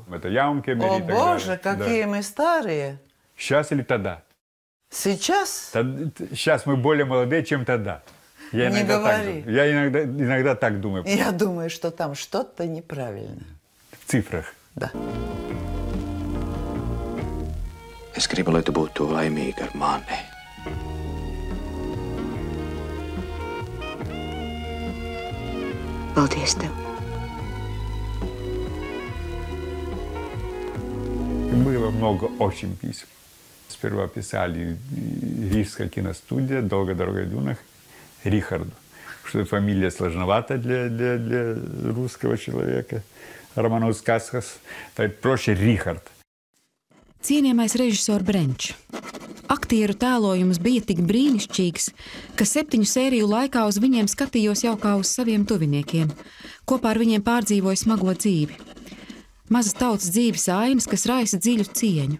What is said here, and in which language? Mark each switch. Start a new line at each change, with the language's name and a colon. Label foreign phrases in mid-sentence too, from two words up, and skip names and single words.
Russian: Это Яумке, Мери О, и так Боже, далее. какие мы старые. Сейчас или тогда? Сейчас? Сейчас мы более молодые, чем тогда. Я Не говори. Я иногда так думаю. Я думаю, что там что-то неправильно. В цифрах. Да.
Latvian: Es gribu, lai tu būtu laimīga ar mani. Paldies tev.
Russian: Было много очень писем. Сперва писали Рижская киностудия, «Долго дорогой дюнах», Рихарду. Что фамилия сложновата для русского человека. Романовs Kaskas. Так проще Рихард.
Latvian: Cienījamais režisors Brenčs. Aktieru tēlojums bija tik brīnišķīgs, ka 7 sēriju laikā uz viņiem skatījos jau kā uz saviem tuviniekiem. Kopā ar viņiem pārdzīvoju smago dzīvi. Mazas tautas dzīves ainas, kas raisa dziļu cieņu.